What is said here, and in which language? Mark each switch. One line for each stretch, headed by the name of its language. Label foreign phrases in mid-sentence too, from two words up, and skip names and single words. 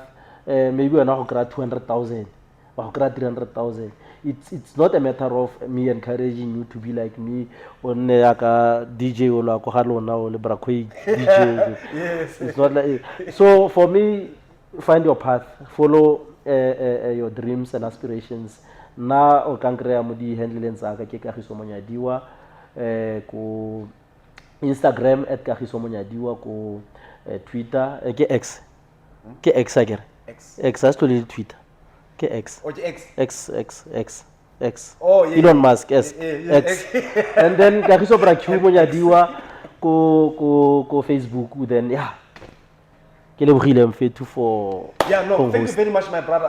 English: Maybe we're not going to 200,000 or 300,000. It's not a matter of me encouraging you to be like me on DJ or Bra Q DJ. Yes. It's not like so. For me, find your path, follow your dreams and aspirations.
Tswana: Na o kankrea mo di handle tsaka ke Kagiso Monyadiwa, ko Instagram @Kagiso Monyadiwa, ko Twitter ke X.
English: Ke X again. X has to lead Twitter. Ke X. Oh, X. Oh, yeah. Elon Musk, yes. X. And then Kagiso Bra Q Monyadiwa ko Facebook, then yeah. For thank you very much, my brother.